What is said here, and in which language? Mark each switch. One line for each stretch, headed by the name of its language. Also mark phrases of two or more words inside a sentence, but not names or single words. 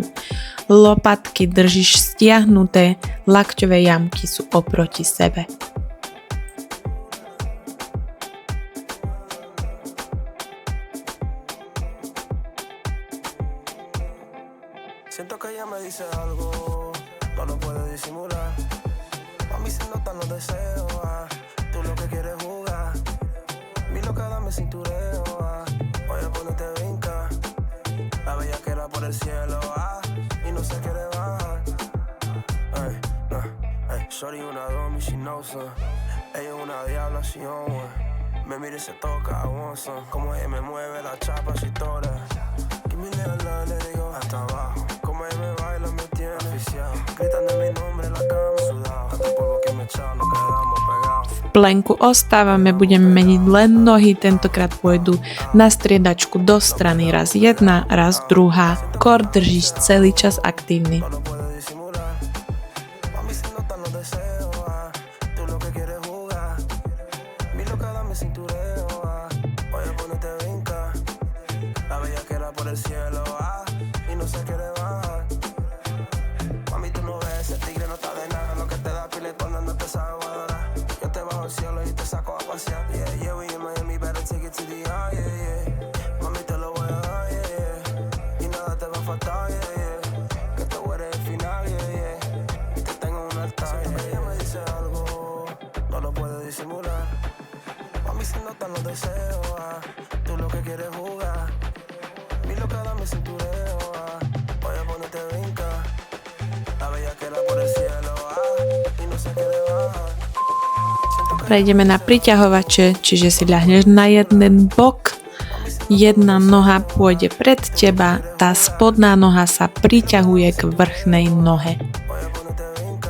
Slovak: Lopatky držíš stiahnuté, lakťové jamky sú oproti sebe.
Spanish: Siento que ella me dice algo, no lo puede disimular. Mami, se notan los deseos, tú lo que quieres jugar. Mi loca, dame cintureo, voy a ponerte vinca. La bellaquera por el cielo, y no se quiere bajar.
English: Shorty
Spanish: una domi,
English: she knows,
Spanish: ella es una diabla,
English: she on one.
Spanish: Me mira y se toca,
English: I want some.
Spanish: Como ella me mueve la chapa, she toda.
English: Give me little love,
Spanish: le digo hasta abajo. Como ella me baila, me tiene oficial. Gritando mi nombre en la cama, sudado. Tanto polvo que me echado, nos quedamos pegados.
Slovak: V plenku ostávame, budeme meniť len nohy, tentokrát pôjdu na striedačku do strany, raz jedna, raz druhá. Kor držíš celý čas aktívny.
Spanish: No lo puede disimular. Mami, se notan los deseos, tú lo que quieres jugar. Mi loca, dame cintureo, voy a ponerte vinca. La bellaquera por el cielo, y no se quiere bajar. Mami, tú no ves, el tigre no está de nada. Lo que te da pile cuando no te sabe valorar. Yo te bajo el cielo y te saco a pasear.
English: Yeah, yeah, we in Miami, better take it to the eye, yeah, yeah.
Spanish: Mami, te lo voy a dar,
English: yeah, yeah.
Spanish: Y nada te va a faltar,
English: yeah, yeah.
Spanish: Que tú eres el final,
English: yeah, yeah.
Spanish: Y te tengo en un altar, yeah. Siento que ella me dice algo, no lo puede disimular. Mami, se notan los deseos, tú lo que quieres jugar. Mi loca, dame cintureo, voy a ponerte vinca. La bellaquera por el cielo, y no se quiere bajar.
Slovak: Prejdeme na priťahovače, čiže si ľahneš na jeden bok, jedna noha pôjde pred teba, tá spodná noha sa priťahuje k vrchnej nohe.
Spanish: Voy a ponerte vinca.